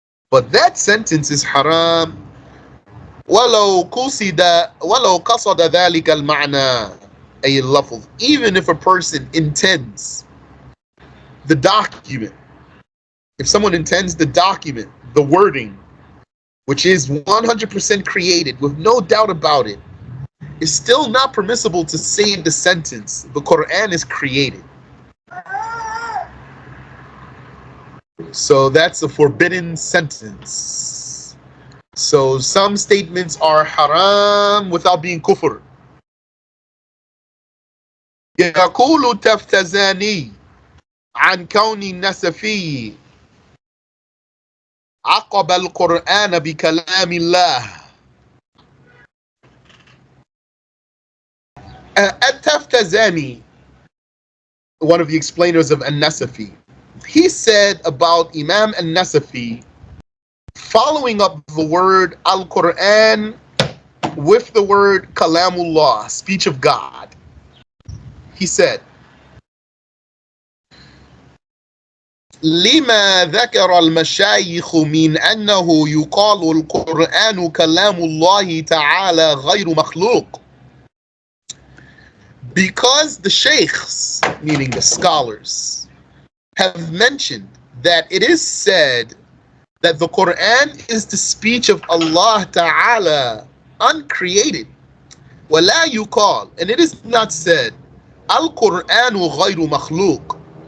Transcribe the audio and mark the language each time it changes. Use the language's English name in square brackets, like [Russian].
[English] But that sentence is haram. [Arabic] ولو قصد ذلك المعنى أي اللفظ, [English] even if a person intends the document, if someone intends the document, the wording, which is 100% created with no doubt about it, it's still not permissible to say the sentence, the Qur'an is created. So that's a forbidden sentence. So some statements are haram without being kufr. [Arabic] يقول التفتزاني عن كون النسفي عقب القرآن بكلام الله. [English] At-Taftazani, one of the explainers of An-Nasafiyyah, he said about Imam An-Nasafiyyah, following up the word Al-Qur'an with the word Kalamullah, speech of God. He said, [Arabic] لما ذكر المشايخ من أنه يقال القرآن كلام الله تعالى غير مخلوق. [English] Because the sheikhs, meaning the scholars, have mentioned that it is said that the Qur'an is the speech of Allah Ta'ala, uncreated. [Arabic] وَلَا يُقَال, [English] and it is not said, [Arabic] Al-Qur'anu ghayru makhluq.